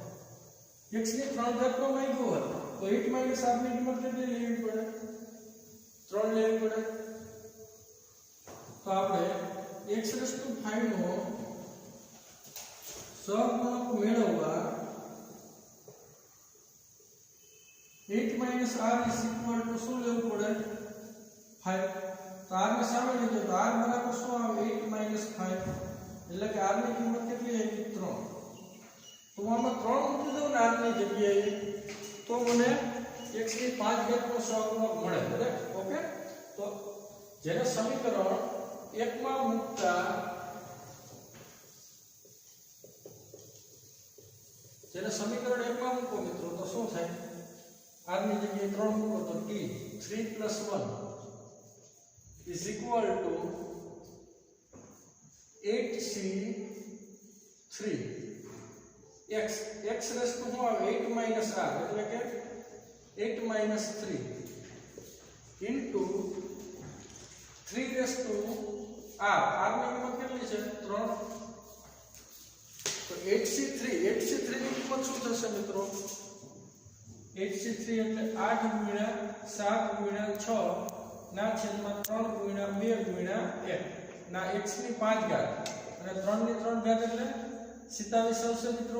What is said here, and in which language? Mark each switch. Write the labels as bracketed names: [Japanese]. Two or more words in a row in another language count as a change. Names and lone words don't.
[Gujarati] x ની 3 ઘાત નો નહીં ગોત તો 8 - 7 ની કિંમત કેટલી લેવી પડે 3 લેવી પડે। તો આપણે [English] x raised to 5 [Gujarati] નો સહગુણક મેળવવા [English] 8 minus r is equal to [Gujarati] શું લેવું પડે 5। તો r ને સામે લીધો તો r બરાબર શું આવે [English] 8 minus 5 [Gujarati] એટલે કે r ની કિંમત કેટલી આવી 3। તો આમાં 3 મૂકી દઉં ને r ની જગ્યાએ તો મને x ની 5 ઘાત નો સહગુણક મળે બરાબર। ઓકે, તો જેને સમીકરણ 1 માં મૂકતા મૂકો મિત્રો તો શું થાય r ની જગ્યાએ 3 મૂકો તો [English] t 3 plus 1 is equal to [Gujarati] 8c3 x [English] x raised to 8 minus r [Gujarati] એટલે કે [English] 8 minus 3 into 3 raised to r [Gujarati] r ની કિંમત કેટલી છે 3 તો 8c3 ની કિંમત શું થશે મિત્રો 8c3 એટલે 8 ગુણ્યા 7 ગુણ્યા 6 ના છેદમાં 3 ગુણ્યા 2 ગુણ્યા 1 ના x ની 5 ઘાત અને 3 ની 3 ઘાત એટલે 27 આવશે મિત્રો.